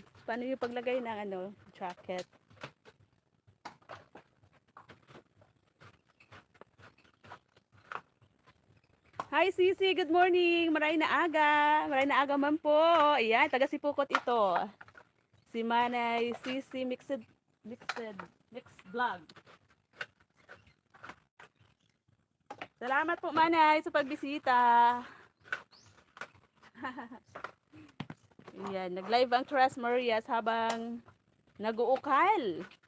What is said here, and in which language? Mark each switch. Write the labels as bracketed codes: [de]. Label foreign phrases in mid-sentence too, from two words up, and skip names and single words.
[tl] Paano yung paglagay ng jacket? [en] Hi CC, good morning! [bik] Maray na aga man po. Ayan, taga Sipukot ito. Si Manay, CC Mixed Vlog. Salamat po Manay sa pagbisita. [tl] Ayan, nag-live ang Tres Marias habang nag-uukal.